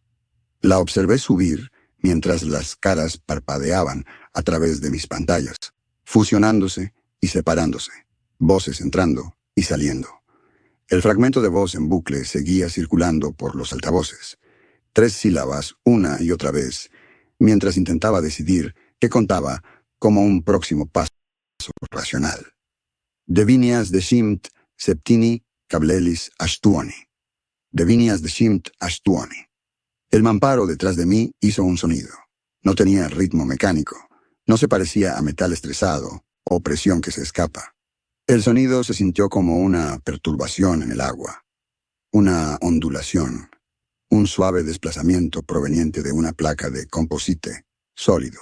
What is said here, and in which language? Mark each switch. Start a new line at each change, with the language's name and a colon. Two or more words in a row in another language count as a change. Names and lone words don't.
Spanish: La observé subir mientras las caras parpadeaban a través de mis pantallas, fusionándose y separándose, voces entrando y saliendo. El fragmento de voz en bucle seguía circulando por los altavoces, 3 sílabas una y otra vez, mientras intentaba decidir qué contaba como un próximo paso racional. Devinias decimt septini cablelis ashtuoni. Devinias decimt ashtuoni. El mamparo detrás de mí hizo un sonido. No tenía ritmo mecánico. No se parecía a metal estresado o presión que se escapa. El sonido se sintió como una perturbación en el agua, una ondulación, un suave desplazamiento proveniente de una placa de composite sólido.